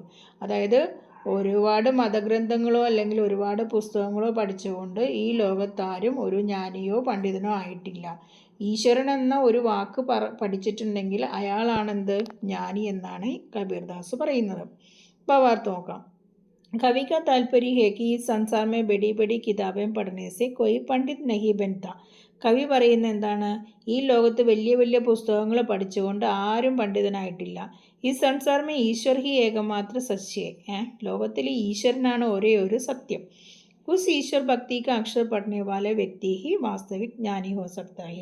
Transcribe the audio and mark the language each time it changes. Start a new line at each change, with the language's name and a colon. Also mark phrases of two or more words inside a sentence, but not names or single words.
Malayalam: അതായത് ഒരുപാട് മതഗ്രന്ഥങ്ങളോ അല്ലെങ്കിൽ ഒരുപാട് പുസ്തകങ്ങളോ പഠിച്ചുകൊണ്ട് ഈ ലോകത്താരും ഒരു ജ്ഞാനിയോ പണ്ഡിതനോ ആയിട്ടില്ല. ഈശ്വരൻ എന്ന ഒരു വാക്ക് പഠിച്ചിട്ടുണ്ടെങ്കിൽ അയാളാണെന്ത്? ജ്ഞാനി എന്നാണ് കബീർദാസ് പറയുന്നത്. ഭാവാർത്ഥം നോക്കാം.
Hindi: कवि का तात्पर्य है कि इस संसार में बड़ी बड़ी किताबें पढ़ने से कोई पंडित नहीं बनता.
Malayalam: കവി പറയുന്ന എന്താണ്? ഈ ലോകത്ത് വലിയ പുസ്തകങ്ങൾ പഠിച്ചുകൊണ്ട് ആരും പണ്ഡിതനായിട്ടില്ല.
Hindi: इस संसार में ईश्वर ही एकमात्र सत्य.
Malayalam: ലോകത്തിൽ ഈശ്വരനാണ് ഒരേ ഒരു സത്യം.
Hindi: उस ईश्वर भक्ति का अक्षर पढ़ने वाले व्यक्ति ही वास्तविक ज्ञानी हो सकता है.